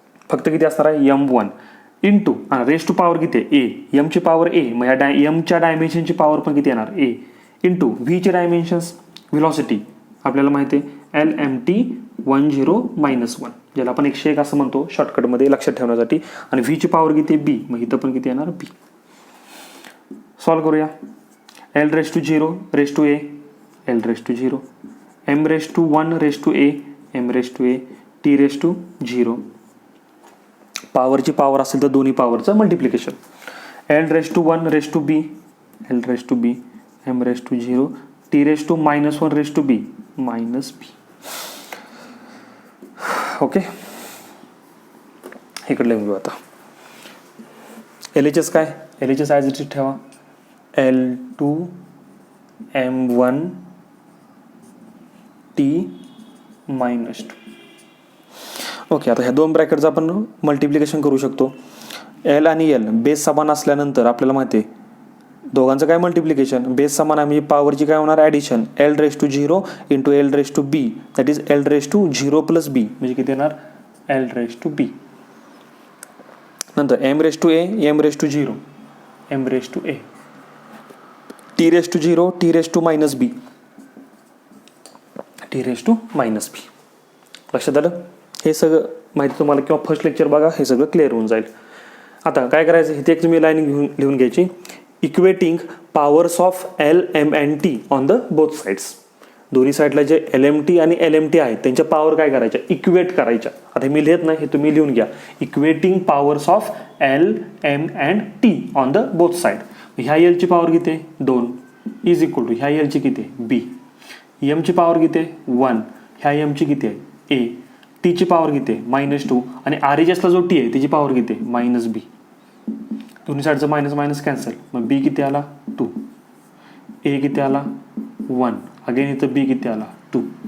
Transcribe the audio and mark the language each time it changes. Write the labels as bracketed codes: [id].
[mr] फक्त किती असणार आहे m1 into raise to power किती आहे ए, एमची पॉवर ए, मग या एमच्या डायमेन्शनची पॉवर पण किती येणार ए, इंटू व्हीचे डायमेन्शन्स व्हेलॉसिटी आपल्याला माहिती आहे एल एम टी 10 - 1, ज्याला आपण 101 असं म्हणतो शॉर्टकटमध्ये लक्षात ठेवण्यासाठी. आणि व्हीची पॉवर किती आहे बी, मग इथं पण किती येणार बी. सॉल्व करूया. [en] L raise to 0 raise to a, L raise to 0, M raise to 1 raise to a, M raise to a, T raise to 0. [mr] पॉवरची पॉवर असेल तर दोन्ही पॉवरचं multiplication. [en] L raise to 1 raise to b, L raise to b, M raise to 0, T raise to -1 raise to b, minus b. [mr] Okay, इकडे लिहून घेऊ आता. L H S काय, L H S as it is ठेवा, L2 M1 T -2. Okay, आता ह्या दोन ब्रॅकेटचं आपण मल्टिप्लिकेशन करू शकतो. एल आणि एल बेस समान असल्यानंतर आपल्याला माहिती आहे दोघांचं काय मल्टिप्लिकेशन, बेस समान आहे म्हणजे पॉवरची काय होणार addition, L raise to 0 into L raise to be, [en] that is L raise to 0 + b, [mr] म्हणजे किती येणार एल रेस टू बी. [en] नंतर M raise to a, M raise to 0, M raise to a, T raise to 0, T raise to -b, T raise to -b. [mr] लक्षात आलं? हे सगळं माहिती तुम्हाला किंवा फर्स्ट लेक्चर बघा, हे सगळं क्लिअर होऊन जाईल. आता काय करायचं, इथे एक तुम्ही लाईन लिहून घ्यायची, [en] Equating powers of L M and T on the both sides. [mr] दोन्ही साईडला जे एल एम टी आणि एल एम टी आहेत त्यांच्या पॉवर काय करायच्या, इक्वेट करायच्या. आता मी लिहित नाही, हे तुम्ही लिहून घ्या. [en] Equating powers of L M and T on the both side. [mr] ह्या एलची पॉवर किती आहे 2 इज इक्वल टू ह्या एलची किती आहे बी, एमची पॉवर किती आहे 1, ह्या एमची किती आहे ए, टीची पॉवर किती आहे -2 आणि आर एच एसला जो टी आहे त्याची पॉवर किती आहे -बी. दोन्ही साईडचं मायनस मायनस कॅन्सल, मग बी किती आला 2, ए किती आला 1, अगेन इथं बी किती आला 2.